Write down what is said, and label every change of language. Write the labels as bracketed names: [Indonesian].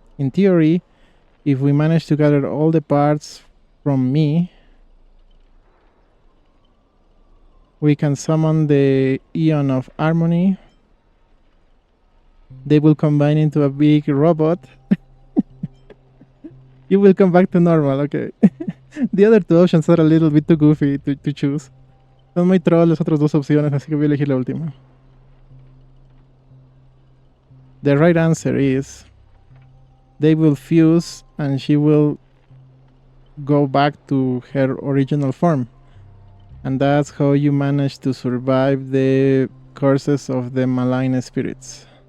[English] In theory, if we manage to gather all the parts from me, we can summon the Eon of Harmony. They will combine into a big robot. You will come back to normal, okay. The other two options are a little bit too goofy to choose. [Spanish] Son muy troll las otras dos opciones, así que voy a elegir la última. [English] The right answer is they will fuse and she will go back to her original form. And that's how you manage to survive the curses of the malign spirits.